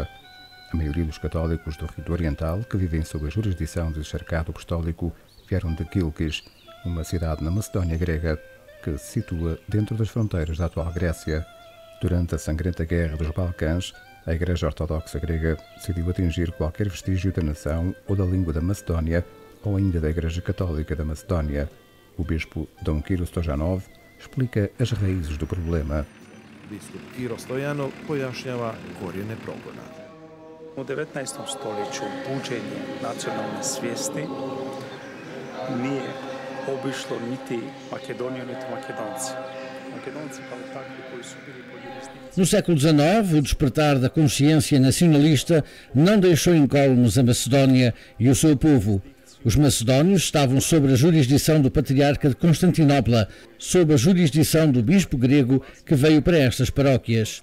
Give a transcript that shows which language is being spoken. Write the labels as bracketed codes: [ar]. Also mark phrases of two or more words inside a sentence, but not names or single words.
[pt] A maioria dos católicos do Rito Oriental, que vivem sob a jurisdição do encharcado apostólico, vieram de Kilkis, uma cidade na Macedónia grega, que se situa dentro das fronteiras da atual Grécia. Durante a sangrenta Guerra dos Balcãs, a Igreja Ortodoxa Grega decidiu atingir qualquer vestígio da nação ou da língua da Macedónia ou ainda da Igreja Católica da Macedónia. O bispo Dom Kiro Stojanov explica as raízes do problema. [hr] Biskup Kiro Stojanov pojašnjava korijene progona. U 19. stoljeću buđenje nacionalne svijesti nije obišlo niti Makedoniju, niti Makedonci. Makedonci kao takvi koji su bili pod jurisdikcijom. [pt] No século XIX, o despertar da consciência nacionalista não deixou incólumes a Macedónia e o seu povo. Os macedónios estavam sob a jurisdição do patriarca de Constantinopla, sob a jurisdição do bispo grego que veio para estas paróquias.